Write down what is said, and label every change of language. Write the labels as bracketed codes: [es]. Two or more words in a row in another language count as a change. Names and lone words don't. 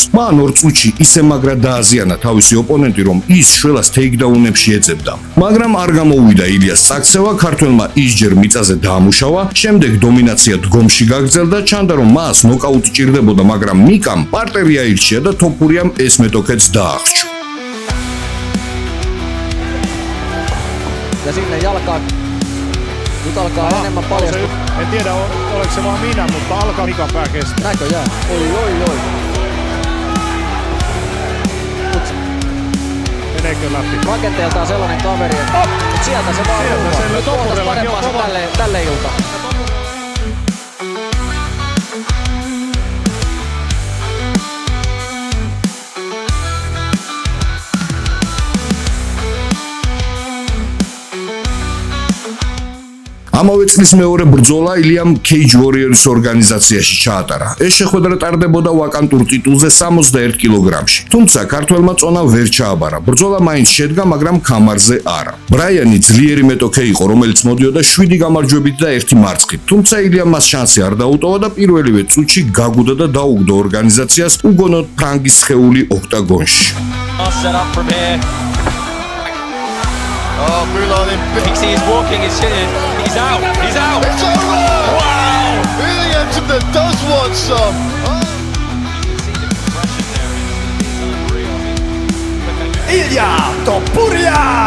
[ka] მან ორ წუთში ისე მაგრად დააზიანა თავისი ოპონენტი, რომ ის შველას ტეიქდაუნებში ეძებდა. მაგრამ არ გამოვიდა ილიას წაქცევა, ქართველმა ისჯერ მიწაზე დაამუშავა, შემდეგ დომინაცია დგომში გაგრძელდა, ჩანდა რომ მას ნოკაუტი ჭირდებოდა, მაგრამ მიკამ პარტერი აირჩია და ტოპურიამ ეს მეტოქეც დაახშო. [fi] Ja sinne jalkaan. Nyt alkaa enemmän paljastua. En tiedä, oliko se vaan minä, mutta alkaa Mikan pää kestää. Näköjään. Oi. Meneekö läpi? Rakenteeltaan sellainen kaveri, että sieltä se vaan ruuvaa. Nyt ootas parempaa tälle iltaan. [ka] ამავე წლის მეორე ბრძოლა ილიამ Cage Warriors ორგანიზაციაში ჩაატარა. ეს შეხვედრა ტარდებოდა ვაკანტურ ტიტულზე 61 კილოგრამში. თუმცა ქართველმა წონა ვერ ჩააბარა. ბრძოლა მაინც შედგა, მაგრამ ქამარზე არა. ბრაიანი ძლიერი მეტოქე იყო, რომელიც მოდიოდა 7 გამარჯვებით და 1 მარცხით. თუმცა ილიამ მას შანსი არ დაუტოვა და პირველივე წუთში გაგუდა და დაუგდო ორგანიზაციას უგონოდ ფრანგის სხეული ოქტაგონში. [en] Set up from here. Oh, Boulon thinks he's walking, he's out. It's over! Wow! Really that does want some. Ilja Topuria!